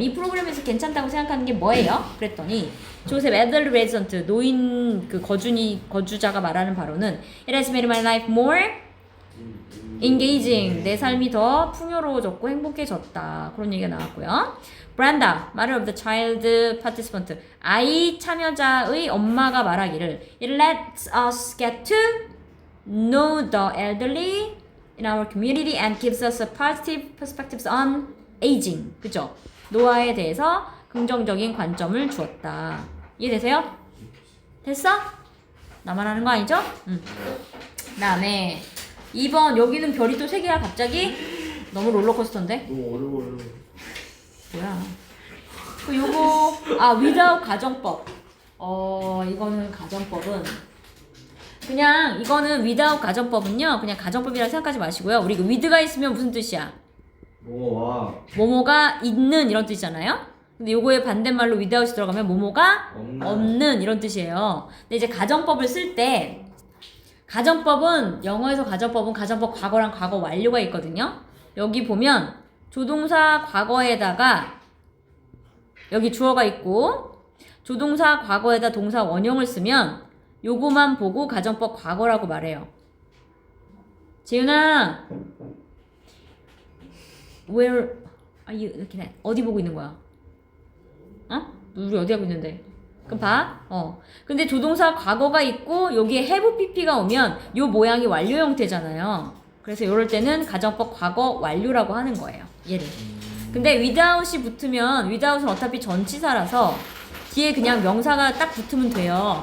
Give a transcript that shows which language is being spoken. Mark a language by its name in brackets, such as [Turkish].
[Korean] 이 프로그램에서 괜찮다고 생각하는 게 뭐예요? 그랬더니 조셉 애들레전트 노인 그 거주자가 말하는 바로는 [English] It has made my life more engaging. [Korean] 내 삶이 더 풍요로워졌고 행복해졌다. 그런 얘기가 나왔고요. 브란다, [English] mother of the child participant. [Korean] 아이 참여자의 엄마가 말하기를 [English] It lets us get to know the elderly in our community and gives us a positive perspectives on aging. [Korean] 그죠? 노화에 대해서 긍정적인 관점을 주었다. 이해되세요? 됐어? 나만 하는 거 아니죠? 그 다음에 2번 여기는 별이 또 3개야 갑자기? 너무 롤러코스터인데? 너무 어려워요. 뭐야? 그 요거 without 가정법. 이거는 가정법은 그냥 이거는 without 가정법은요. 그냥 가정법이라 생각하지 마시고요. 우리 그 with가 있으면 무슨 뜻이야? 뭐와 뭐뭐가 있는 이런 뜻이잖아요. 근데 요거의 반대말로 without이 들어가면 뭐뭐가 없는 이런 뜻이에요. 근데 이제 가정법을 쓸 때 가정법은 영어에서 가정법 과거랑 과거 완료가 있거든요. 여기 보면 조동사 과거에다가 여기 주어가 있고 조동사 과거에다 동사 원형을 쓰면 요거만 보고 가정법 과거라고 말해요. [English] 재윤아, where are you looking at? [Korean] 어디 보고 있는 거야? 우리 어디 하고 있는데? 그럼 봐. 근데 조동사 과거가 있고 여기에 have pp가 오면 요 모양이 완료 형태잖아요. 그래서 이럴 때는 가정법 과거 완료라고 하는 거예요. 얘를. 근데 without이 붙으면 without은 어차피 전치사라서 뒤에 그냥 명사가 딱 붙으면 돼요.